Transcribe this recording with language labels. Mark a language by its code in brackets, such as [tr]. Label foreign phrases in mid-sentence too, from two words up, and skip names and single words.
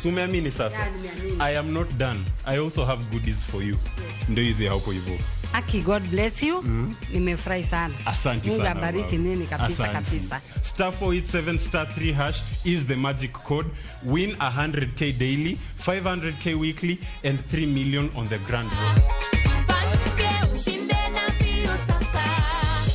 [sw] So umeamini sasa? [en] I am not done. I also have goodies for you. [sw] Ndio hizi hapo hivyo. Aki, [en] God bless you. [sw] Nimefurahi sana. Asante sana. Mungu abariki nini kabisa kabisa. [en] Star 487 star 3 hash is the magic code. Win 100k daily, 500k weekly and 3 million on the grand draw.